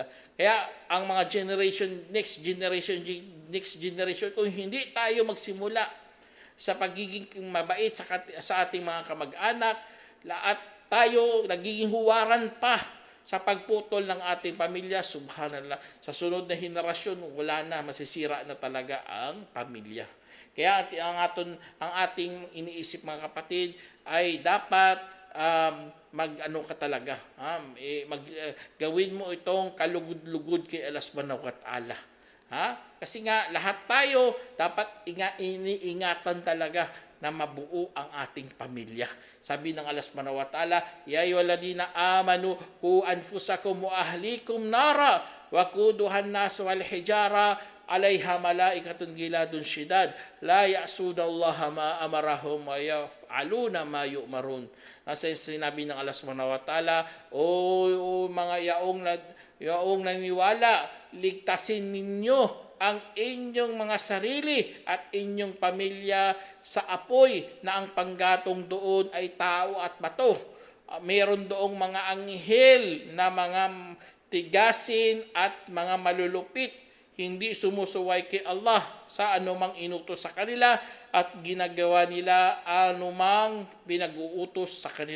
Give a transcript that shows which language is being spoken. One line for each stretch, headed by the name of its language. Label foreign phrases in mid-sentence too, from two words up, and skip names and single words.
Filipino: Kaya ang mga
English: next generation,
Filipino: kung hindi tayo magsimula sa pagiging mabait sa ating mga kamag-anak, at tayo nagiging huwaran pa sa pagputol ng ating pamilya, subhanallah, sa sunod na henerasyon, wala na, masisira na talaga ang pamilya. Kaya ang ating iniisip mga kapatid ay dapat mag-ano ka talaga, gawin mo itong kalugod-lugod kay Allah
Arabic: سبحانه وتعالى.
Filipino: Kasi nga lahat tayo dapat iniingatan talaga na mabuo ang ating pamilya. Sabi ng
Arabic: الله سبحانه وتعالى يا أيها الذين آمنوا قوا أنفسكم وأهليكم نارا وقودها الناس والحجارة عليها ملائكة غلاظ شداد لا يعصون الله ما أمرهم ويفعلون ما يؤمرون.
Filipino: Nasa sinabi ng Allah
Arabic: سبحانه وتعالى,
Filipino: o mga yaong naniwala, ligtasin ninyo ang inyong mga sarili at inyong pamilya sa apoy na ang panggatong doon ay tao at bato. Meron doong mga anghel na mga tigasin at mga malulupit, hindi sumusuway kay Allah sa anumang inutos sa kanila at ginagawa nila anumang pinag-uutos sa kanila.